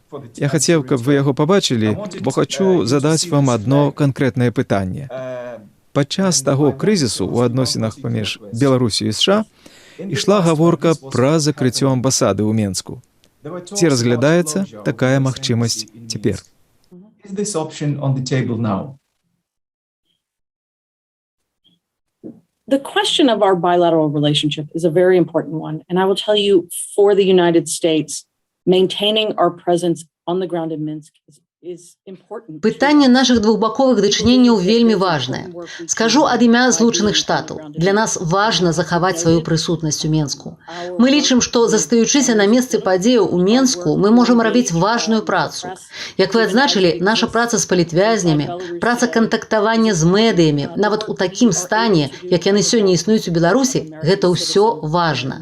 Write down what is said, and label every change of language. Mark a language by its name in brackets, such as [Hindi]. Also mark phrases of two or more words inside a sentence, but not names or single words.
[Belarusian] Я хацеў, каб вы яго пабачылі, бо хачу задаць вам адно канкрэтнае пытанне. Падчас таго крызісу ў адносінах паміж Беларусю і США ішла гаворка пра закрыццё амбасады ў Менску. Ці разглядаецца такая магчымасць цяпер? [English] Is this option on the table now? The question of our bilateral relationship is a very important one. And I will tell you, for the United States, maintaining our presence on the ground in Minsk is important. [Belarusian] Пытанне нашых двухбаковых дачыненняў вельмі важнае. Скажу ад імя Злучаных Штатаў. Для нас важна захаваць сваю прысутнасць у Менску. Мы лічым, што, застаючыся на месцы падзеяў у Менску, мы можам рабіць важную працу. Як вы адзначылі, наша праца з палітвязнямі, праца кантактавання з медыямі, нават у такім стане, як яны сёння існуюць у Беларусі, гэта ўсё важна.